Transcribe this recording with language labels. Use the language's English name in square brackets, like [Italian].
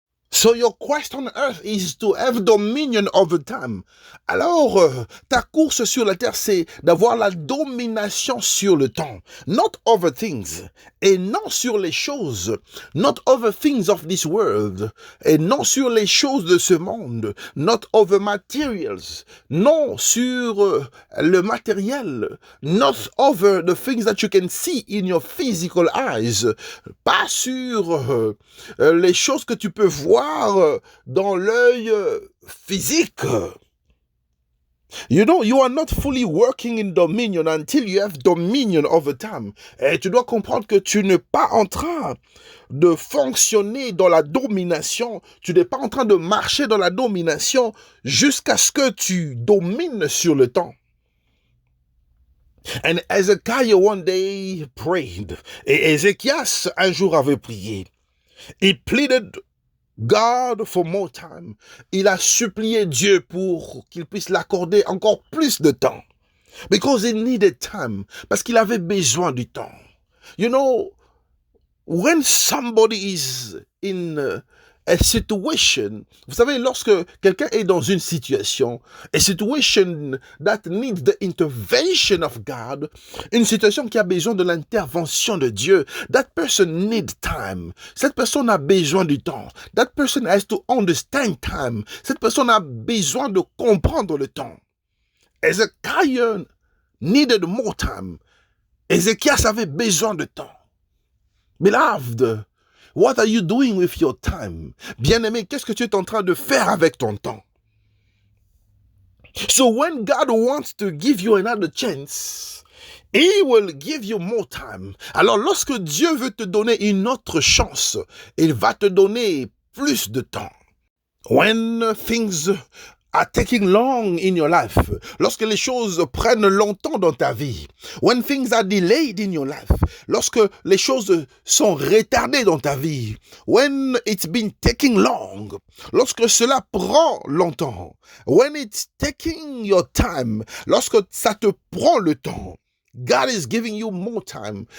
[English] So your quest on earth is to have dominion over time. [French] Alors, ta course sur la terre, c'est d'avoir la domination sur le temps. [English] Not over things. [French] Et non sur les choses. [English] Not over things of this world. [French] Et non sur les choses de ce monde. [English] Not over materials. [French] Non sur le matériel. [English] Not over the things that you can see in your physical eyes. [French] Pas sur les choses que tu peux voir dans l'œil physique. [English] You know, you are not fully working in dominion until you have dominion over time. [French] Et tu dois comprendre que tu n'es pas en train de fonctionner dans la domination, tu n'es pas en train de marcher dans la domination jusqu'à ce que tu domines sur le temps. [English] And Hezekiah one day prayed. [French] Et Ézéchias un jour avait prié. [English] He pleaded God for more time. [French] Il a supplié Dieu pour qu'il puisse l'accorder encore plus de temps. [English] Because he needed time. [French] Parce qu'il avait besoin du temps. [English] You know, when somebody is in a situation, [French] vous savez, lorsque quelqu'un est dans une situation, [English] a situation that needs the intervention of God, [French] une situation qui a besoin de l'intervention de Dieu, [English] that person needs time. [French] Cette personne a besoin du temps. [English] That person has to understand time. [French] Cette personne a besoin de comprendre le temps. [English] Hezekiah needed more time. [French] Ézéchias avait besoin de temps. [English] Beloved, what are you doing with your time? [French] Bien-aimé, qu'est-ce que tu es en train de faire avec ton temps? [English] So when God wants to give you another chance, He will give you more time. [French] Alors lorsque Dieu veut te donner une autre chance, il va te donner plus de temps. [English] When things are taking long in your life, [French] lorsque les choses prennent longtemps dans ta vie, [English] when things are delayed in your life, [French] lorsque les choses sont retardées dans ta vie, [English] when it's been taking long, [French] lorsque cela prend longtemps, [English] when it's taking your time, [French] lorsque ça te prend le temps, [English] God is giving you more time.